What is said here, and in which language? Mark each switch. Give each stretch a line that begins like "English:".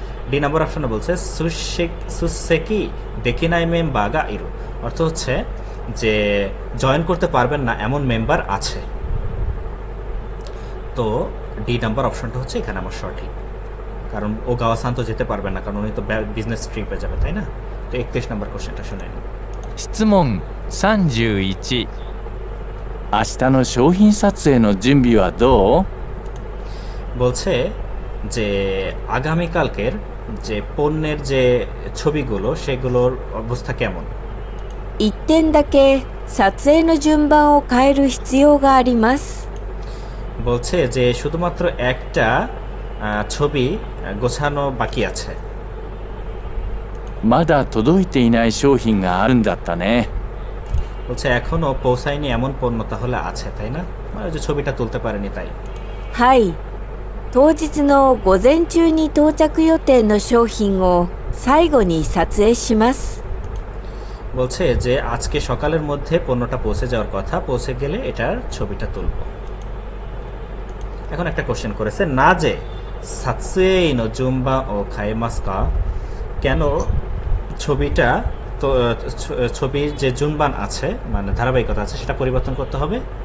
Bangla: D number অপশনে বলছে
Japanese: সুসেকি দেকিনাই মেম বাগা ইরু,
Bangla: অর্থ হচ্ছে যে জয়েন করতে পারবেন না এমন মেম্বার আছে। তো ডি নাম্বার অপশনটা হচ্ছে এখানে আমার সঠিক, কারণ ওগাওয়া-সান তো যেতে পারবে না, কারণ উনি তো বিজনেস ট্রিপে যাবে, তাই না? তো 31 নাম্বার কোশ্চেনটা শুনে নিন।
Japanese: 質問31、明日の商品撮影の準備はどう？
Bangla: বলছে যে আগামীকালকের যে পণ্যের যে ছবিগুলো সেগুলোর অবস্থা কেমন।
Japanese: 1点だけ撮影の順番を変える必要があります。
Bangla: বলছে যে শুধুমাত্র একটা ছবি গোছানো বাকি আছে।
Japanese: まだ届いていない商品があるんだったね。
Bangla: বলছে এখনো পৌঁছায়নি এমন পণ্য তাহলে আছে, তাই না? মানে ওই যে ছবিটা তুলতে পারেনি তাই।
Japanese: はい。当日の午前中に到着予定の商品を最後に撮影します。
Bangla: বলছে যে আজকে সকালের মধ্যে পণ্যটা পৌঁছে যাওয়ার কথা, পৌঁছে গেলে এটার ছবিটা তুলব। এখন একটা কোশ্চেন করেছে, না যে
Japanese: সাতসুই নো জুম্বা ও খাইমাসকা,
Bangla: কেন ছবিটা তো ছবির যে জুনবান আছে মানে ধারাবাহিকতা আছে সেটা পরিবর্তন করতে হবে।